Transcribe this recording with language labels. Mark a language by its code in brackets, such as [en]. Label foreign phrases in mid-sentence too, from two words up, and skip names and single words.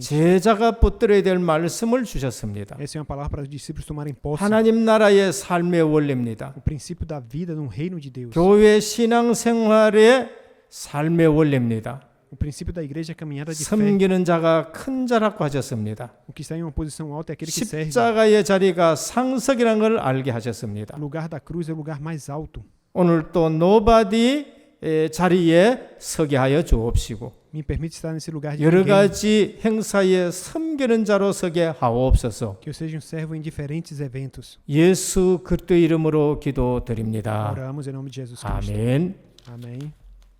[ko] 제자가 붙들어야 될 말씀을 주셨습니다. [pt] Essa é uma palavra para os discípulos tomarem posse. [ko] 하나님 나라의 삶의 원리입니다. [pt] O princípio da vida no reino de Deus. [ko] 교회 신앙생활의 삶의 원리입니다. [pt] O princípio da igreja é a caminhada de fé. [ko] 섬기는 자가 큰 자라고 하셨습니다. [pt] O que está em uma posição alta é aquele que serve. [ko] 십자가의 자리가 상석이라는 걸 알게 하셨습니다. [pt] O lugar da cruz é o lugar mais alto. [ko] 오늘 또 노바디 자리에 서게 하여 주옵시고 [pt] Me permite estar nesse lugar de [ko] 여러 [pt] ninguém. [ko] 가지 행사에 섬기는 자로 서게 하옵소서. [pt] Que eu seja um servo em diferentes eventos. [ko] 예수 그리스도 이름으로 기도드립니다. [pt] Oramos em nome de Jesus Cristo. [ko] 아멘. [pt] Amém.